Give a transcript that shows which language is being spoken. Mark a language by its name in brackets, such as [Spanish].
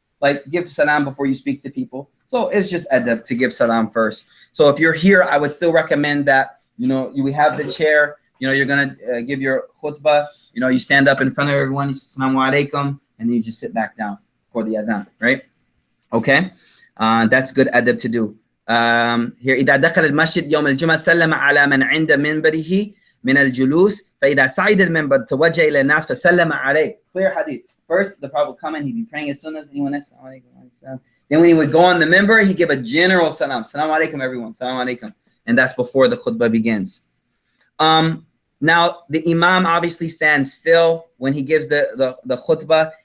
[English] Like give salam before you speak to people. So it's just adab to give salam first. So if you're here, I would still recommend that, we have the chair, you're going to give your khutbah, you stand up in front of everyone, you say assalamu alaikum, and then you just sit back down for the adhan, right? Okay, that's good adab to do. [Arabic] Here, إذا دخل المسجد يوم الجمعة سلم على من عند منبره من الجلوس فإذا صعد المنبر توجه إلى الناس فسلم عليه. [English] Clear hadith. First, the Prophet would come in, he'd be praying as soon as anyone else. Then when he would go on the member, he'd give a general salam. Salam alaikum, everyone. Salam alaikum. And that's before the khutbah begins. Now, the imam obviously stands still when he gives the khutbah.